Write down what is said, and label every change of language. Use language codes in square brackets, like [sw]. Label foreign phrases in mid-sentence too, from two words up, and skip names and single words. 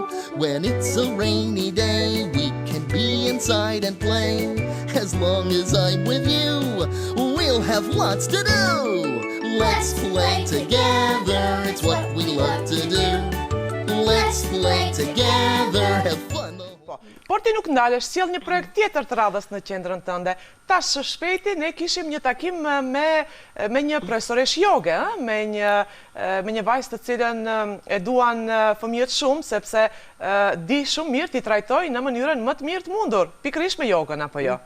[en] When it's a rainy day, we can be inside and play. As long as I'm with you, we'll have lots to do. Let's play together, it's what we love to do. Let's play together, have fun. [sq] Por ti nuk ndalesh, sjell një projekt tjetër të radhës në qendrën tënde. Tash së shpejti ne kishim një takim me një profesoresh joge, me një vajzë të cilën e duan fëmijët shumë, sepse di shumë mirë t'i trajtoj në mënyrën më të mirë të mundur, pikërisht me jogën apo jo?